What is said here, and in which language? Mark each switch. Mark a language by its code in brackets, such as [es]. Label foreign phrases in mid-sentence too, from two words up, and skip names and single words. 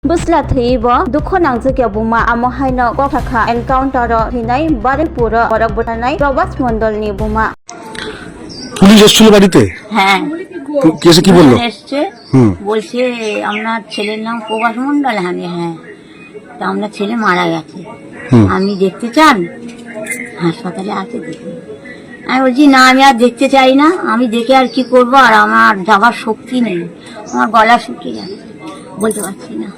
[bn] Busla Thiba, Dukonang Zakabuma, Amohaino, Gotaka, Encounter, Hinai, Baripura, Orabutanai, Robert Mondol Nibuma. পুলিশ এসেছিল বাড়িতে? হ্যাঁ, কেসে কি বললো? এসছে বলছে আপনার ছেলের নাম প্রভাস মন্ডল। আমি হ্যাঁ, তা আপনার ছেলে মারা গেছে, আপনি দেখতে চান? হাসপাতালে আছে, দেখুন। আমি বলছি না, আমি আর দেখতে চাই না, আমি দেখে আর কি করবো, আর আমার যাবার শক্তি নেই, আমার গলা শুকিয়ে যাবে, বলতে পারছি না।